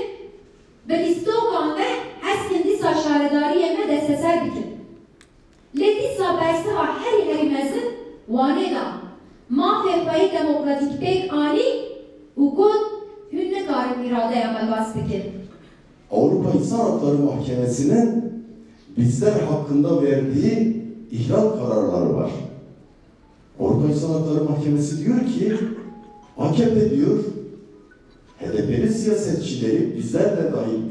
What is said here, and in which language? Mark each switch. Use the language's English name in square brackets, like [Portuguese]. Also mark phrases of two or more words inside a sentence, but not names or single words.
[Kurdish] Bi lîstokan ve hezkên dîsa şaredariyê me desteser bikin. Lê dîsa bersiva herî mezin wanê da mafê xweyê demokratîk pêk anî û got hûn nikarin îradeya me gas bikin. [Turkish] Avrupa İnsan Hakları Mahkemesi'nin bizler hakkında verdiği ihlal kararları var. Avrupa İnsan Hakları Mahkemesi diyor ki, AKP diyor, HDP'li siyasetçileri bizlerle dahil